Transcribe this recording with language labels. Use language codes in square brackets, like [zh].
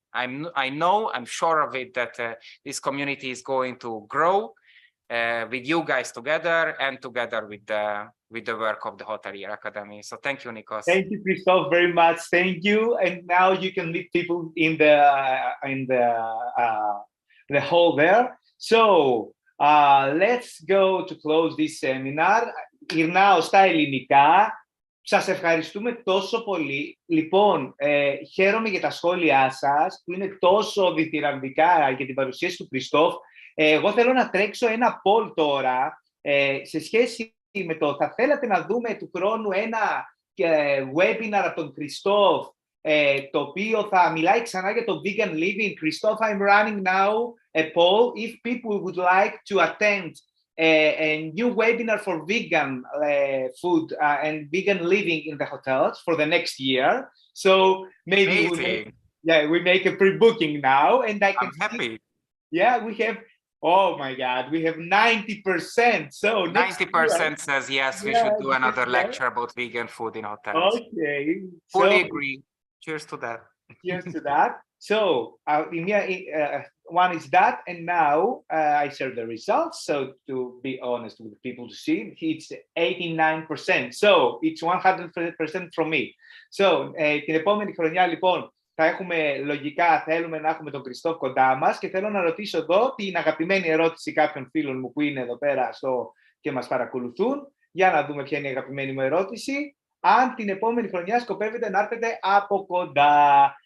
[en] I'm sure of it, that this community is going to grow with you guys together, and together with the work of the Hotelier Academy. So thank you, Nikos. Thank you, Kristof, very much. Thank you. And now you can meet people in the hall there. So let's go to close this seminar. [el] Γυρνάω στα ελληνικά. Σας ευχαριστούμε τόσο πολύ. Λοιπόν, χαίρομαι για τα σχόλιά σας, που είναι τόσο διθυραμβικά για την παρουσίαση του Kristof. Εγώ θέλω να τρέξω ένα poll τώρα, σε σχέση με το θα θέλατε να δούμε του χρόνου ένα webinar από τον Kristof, το οποίο θα μιλάει ξανά για το vegan living. [en] Kristof, I'm running now a poll if people would like to attend a new webinar for vegan food and vegan living in the hotels for the next year. So maybe we make a pre-booking now, and I'm happy. Yeah, we have. Oh my God, we have 90%. So 90% says yes, we should do another lecture about vegan food in hotels. Okay. Fully agree. Cheers to that. Cheers to that. So one is that, and now I share the results. So to be honest with people to see, it's 89%. So it's 100% from me. [el] So την επόμενη χρονιά, λοιπόν, θα έχουμε λογικά, θέλουμε να έχουμε τον Kristof κοντά μας, και θέλω να ρωτήσω εδώ την αγαπημένη ερώτηση κάποιων φίλων μου που είναι εδώ πέρα και μας παρακολουθούν. Για να δούμε ποια είναι η αγαπημένη μου ερώτηση. Αν την επόμενη χρονιά σκοπεύετε να έρθετε από κοντά.